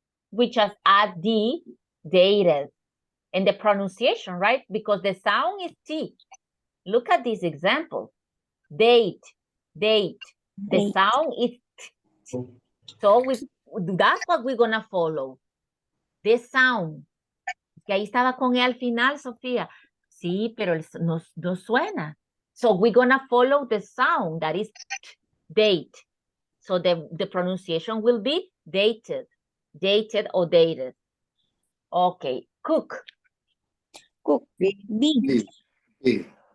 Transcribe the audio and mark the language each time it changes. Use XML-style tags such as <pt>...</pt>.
<en>We just add D, dated. And the pronunciation, right? Because the sound is T. Look at this example. Date, date. The sound is T. So that's what we're going to follow. This sound.</en> <es>Que ahí estaba con E al final, Sofía. Sí, pero no suena.</es> <en>So we're going to follow the sound that is T, date. So the pronunciation will be dated. Dated or dated. Okay. Cook. Cook. B. B. B.</en>